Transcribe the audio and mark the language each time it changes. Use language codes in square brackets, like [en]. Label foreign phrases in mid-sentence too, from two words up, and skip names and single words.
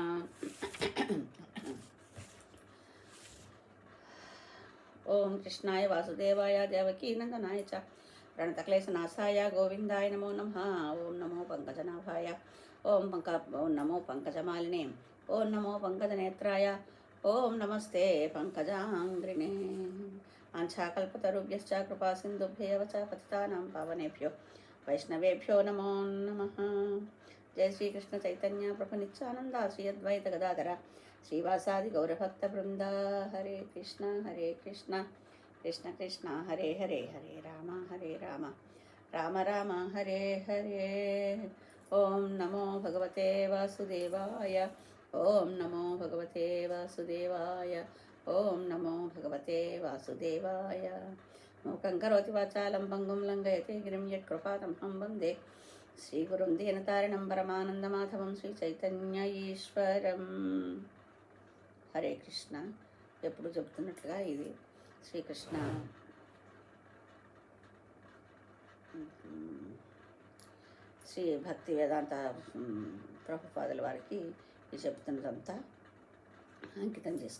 [sa] ఓం కృష్ణాయ వాసుదేవాయ దేవకీనందనాయ చ ప్రణతక్లేశనాశాయ గోవిందాయ నమో నమః. ఓం నమో పంకజనాభాయ ఓం నమో పంకజమాలినే. ఓం నమో పంకజనేత్రాయ ఓం నమస్తే పంకజాంగ్రిణే. వాంఛాకల్పతరుభ్యశ్చ కృపా సింధుభ్యేవ చ పతితానాం పావనేభ్యో వైష్ణవేభ్యో నమో నమః. జయ శ్రీకృష్ణ చైతన్య ప్రభు నిత్యానంద శ్రీ అద్వైత గదాధర శ్రీవాసాది గౌరభక్త బృంద. హరే కృష్ణ కృష్ణ కృష్ణ హరే హరే హరే రామ రామ రామ హరే హరే. ఓం నమో భగవతే వాసుదేవాయ ఓం నమో భగవతే వాసుదేవాయ ఓం నమో భగవతే వాసుదేవాయ. మూకం కరోతి వాచాలం పంగుం లంఘయతే గిరిం యత్కృపాతమహం వందే శ్రీగురుం దీనతారిణం పరమానందమాధవం శ్రీ చైతన్య ఈశ్వరం. హరే కృష్ణ. [te] ఎప్పుడు చెబుతున్నట్లుగా ఇది శ్రీకృష్ణ శ్రీ భక్తి వేదాంత ప్రభుపాదుల వారికి ఇది చెప్తున్నదంతా అంకితం చేసుకుంది.